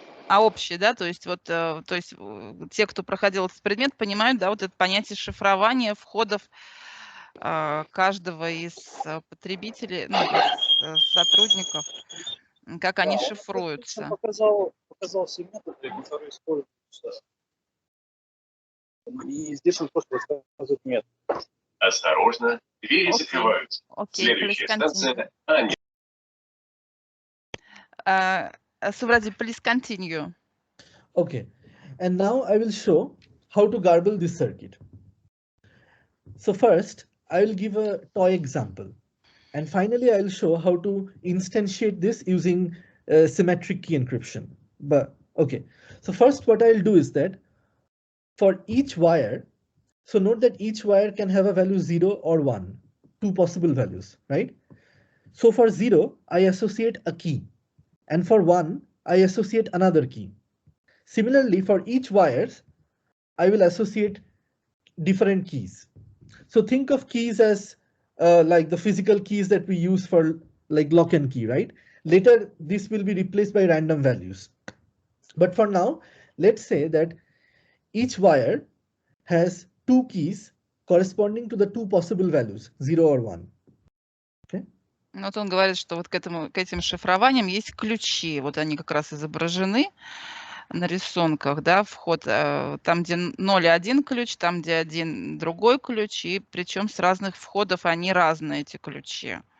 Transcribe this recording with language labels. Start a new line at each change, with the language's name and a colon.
Russian: А общие, да, то есть вот, то есть те, кто проходил этот предмет, понимают, да, вот это понятие шифрования входов каждого из потребителей, ну, из сотрудников, как они шифруются. Показал все методы, которые используются. И здесь он просто рассказывает метод. Осторожно, двери закрываются. Следующая станция Анни.
English: Suvraji, please continue. okay, and now I will show how to garble this circuit. So first, I will give a toy example. And finally, I will show how to instantiate this using symmetric key encryption. But okay, so first what I'll do is that for each wire, so note that each wire can have a value 0 or 1, two possible values, right? So for 0, I associate a key. And for 1, I associate another key. Similarly, for each wires, I will associate different keys. So think of keys as like the physical keys that we use for like lock and key, right? Later, this will be replaced by random values. But for now, let's say that each wire has two keys corresponding to the two possible values, 0 or 1. Okay.
Russian: Вот он говорит, что вот к этим шифрованиям есть ключи. Вот они как раз изображены на рисунках, да, вход, там, где 0 один ключ, там, где один другой ключ, и причем с разных входов они разные, эти ключи.